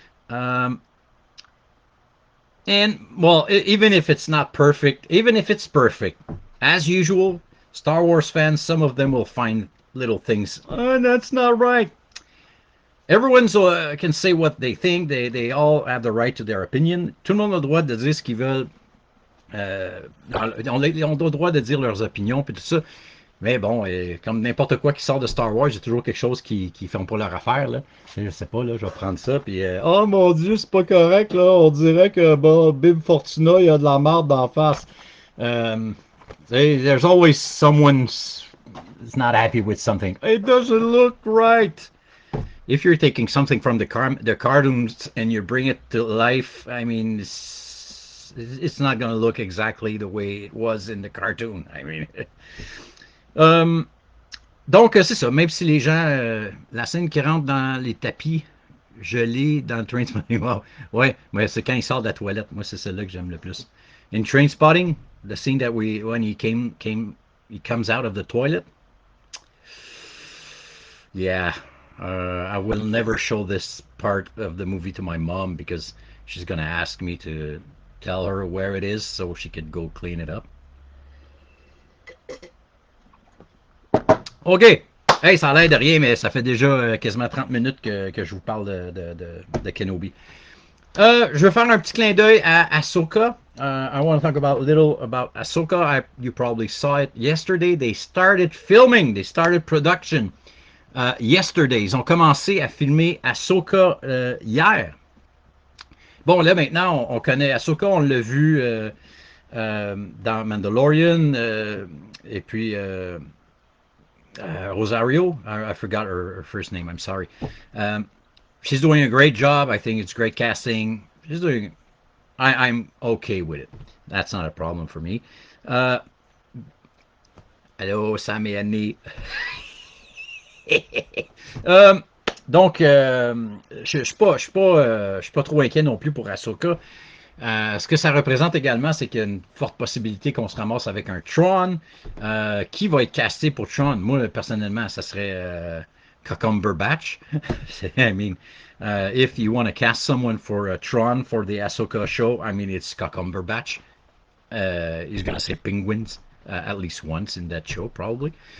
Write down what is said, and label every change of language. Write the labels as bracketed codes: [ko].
[en] Um, and well, even if it's not perfect, even if it's perfect, as usual, Star Wars fans, some of them will find little things. Oh, that's not right. Everyone's can say what they think. They all have the right to their opinion. [fr] Tout le monde a le droit de dire ce qu'ils veulent. On ont le droit de dire leurs opinions puis tout ça. Mais bon, comme n'importe quoi qui sort de Star Wars, il y a toujours quelque chose qui font pas leur affaire, là. Je sais pas, là, je vais prendre ça, puis oh mon Dieu, c'est pas correct, là. On dirait que, bon, Bib Fortuna, il y a de la marde d'en face. [en] Um, there's always someone who's not happy with something. It doesn't look right. If you're taking something from the cartoons and you bring it to life, I mean, it's not going to look exactly the way it was in the cartoon. I mean, [fr] um, donc c'est ça. Même si les gens, la scène qui rentre dans les tapis gelés dans Trainspotting, wow. Ouais, mais c'est quand il sort de la toilette. Moi, c'est celle-là que j'aime le plus. [en] In Trainspotting, the scene that when he comes out of the toilet. Yeah, I will never show this part of the movie to my mom because she's gonna ask me to tell her where it is so she could go clean it up. OK. [fr] Hey, ça a l'air de rien, mais ça fait déjà quasiment 30 minutes que je vous parle de Kenobi. Je vais faire un petit clin d'œil à Ashoka. [en] I want to talk about a little about Ashoka. You probably saw it yesterday. They started filming. They started production yesterday. Ils ont commencé à filmer Ashoka hier. Bon, là, maintenant, on connaît Ashoka. On l'a vu dans Mandalorian. Et puis... Rosario, I forgot her first name. I'm sorry. She's doing a great job. I think it's great casting. She's doing. I'm okay with it. That's not a problem for me. [fr] Hello, Sam et Annie. Donc, je suis pas trop inquiet non plus pour Ashoka. Ce que ça représente également, c'est qu'il y a une forte possibilité qu'on se ramasse avec un Tron. Qui va être casté pour Tron? Moi, personnellement, ça serait Cumberbatch. [en] I mean, if you want to cast someone for Tron for the Ashoka show, I mean, it's Cumberbatch. He's going to say penguins at least once in that show, probably.